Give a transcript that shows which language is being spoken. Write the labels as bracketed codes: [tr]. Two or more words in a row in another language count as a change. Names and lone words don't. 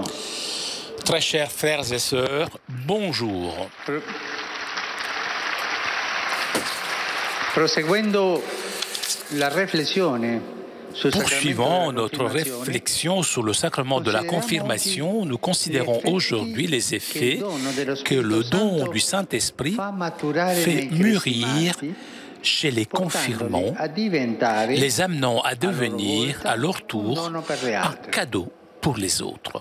[fr] Très chers frères et sœurs, bonjour. [it] Proseguendo la riflessione sul [fr] Poursuivant [it] sacramento [fr] notre réflexion sur le sacrement de la confirmation, nous considérons aujourd'hui les effets que le don du Saint-Esprit fait mûrir chez les confirmants, les amenant à devenir à leur tour un cadeau pour les autres.